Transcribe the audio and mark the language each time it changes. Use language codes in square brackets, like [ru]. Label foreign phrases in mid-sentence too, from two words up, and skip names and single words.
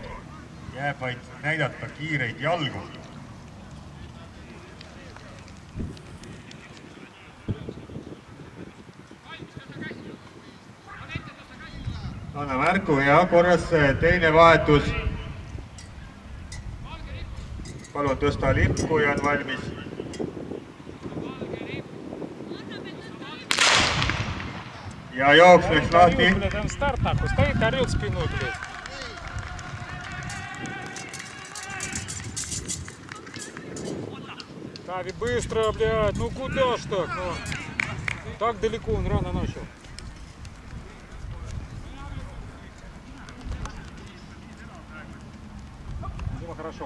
[et] Jääb vaid näidata kiireid jalgu. Anna märku ja korras teine vahetus. Palun tõsta lippu ja on valmis. Ja jooks läks lahti. [ru] Тави, быстро, блядь, ну куда ж так, ну? Так далеко он рано начал. Дима, хорошо.